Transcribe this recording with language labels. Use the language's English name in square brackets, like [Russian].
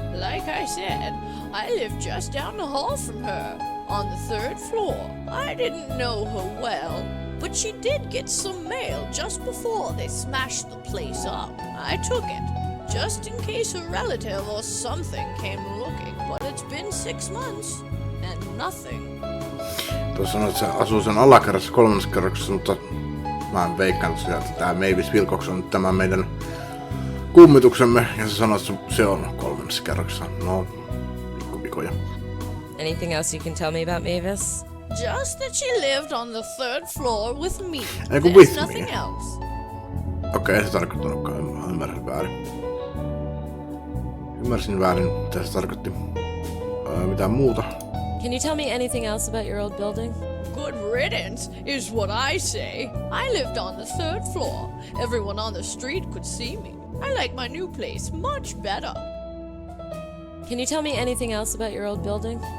[English] Like I said, I lived just down the hall from her, on the 3rd floor. I didn't know her well, but she did get some mail just before they smashed the place up. I took it, just in case a relative or something came looking, but it's been 6 months, and nothing. [Finnish] Tuossa sanoit, että se asuu sen alakerrassa 3. kerroksessa, mutta mä veikkaan tosiaan, että tää Mavis Wilcox on nyt tämä meidän kummituksemme, ja sä sanoit, että se on 3. kerroksessa. No, pikkuvikoja. [English] Anything else you can tell me about Mavis? Just that she lived on the 3rd floor with me. [Finnish] Eiku [English] There's with nothing me? else. [Finnish] Okei, ei se tarkoittanutkaan, mä ymmärsin väärin. Ymmärsin väärin, mitä se tarkoitti. Mitään muuta. [English] Can you tell me anything else about your old building? Good riddance is what I say. I lived on the 3rd floor. Everyone on the street could see me. I like my new place much better. Can you tell me anything else about your old building?